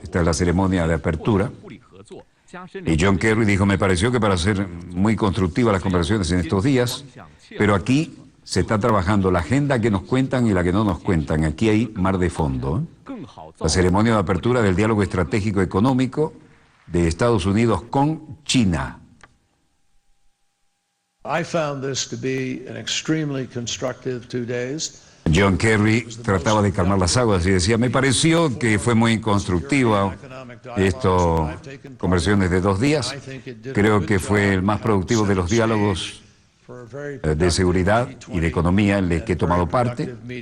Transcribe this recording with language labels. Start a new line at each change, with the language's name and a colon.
Spanish: Esta es la ceremonia de apertura. Y John Kerry dijo, me pareció que para ser muy constructivas las conversaciones en estos días, pero aquí se está trabajando la agenda que nos cuentan y la que no nos cuentan. Aquí hay mar de fondo. La ceremonia de apertura del diálogo estratégico económico de Estados Unidos con China.
English: I found this to be an extremely constructive 2 days.
Spanish: John Kerry trataba de calmar las aguas y decía, me pareció que fue muy constructiva esto, conversaciones de 2 días. Creo que fue el más productivo de los diálogos de seguridad y de economía en el que he tomado parte.